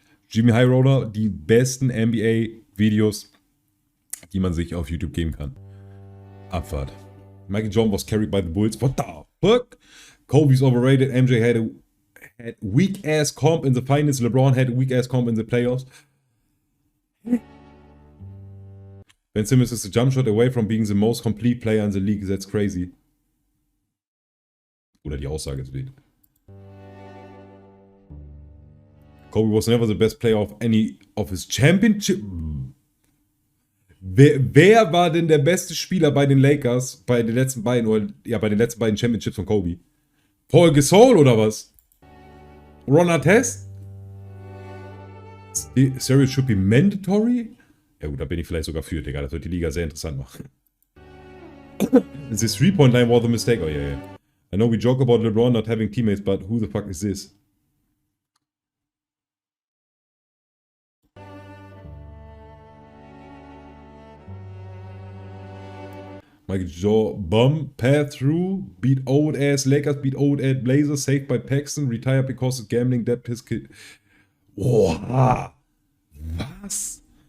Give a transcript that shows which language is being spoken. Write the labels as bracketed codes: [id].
[de] JxmyHighroller, die besten NBA-Videos, die man sich auf YouTube geben kann. Abfahrt. [en] Michael Jordan was carried by the Bulls. What the fuck? Kobe's overrated. MJ had weak-ass comp in the finals. LeBron had a weak-ass comp in the playoffs. Ben Simmons is a jump shot away from being the most complete player in the league. That's crazy. [de] Oder die Aussage ist wild. [en] Kobe was never the best player of any of his championship. [de] Wer war denn der beste Spieler bei den Lakers bei den letzten beiden, oder ja, bei den letzten beiden Championships von Kobe? Paul Gasol oder was? Ron Artest? [en] Steroids should be mandatory? [de] Ja gut, da bin ich vielleicht sogar für, Digga. Das wird die Liga sehr interessant machen. [en] This 3-point line was a mistake. Oh yeah, yeah. I know we joke about LeBron not having teammates, but who the fuck is this? Michael Jordan, bum, path through, beat old ass Lakers, beat old ass Blazers, saved by Paxson, retired because his gambling debt his kid. [de] Oha! Was?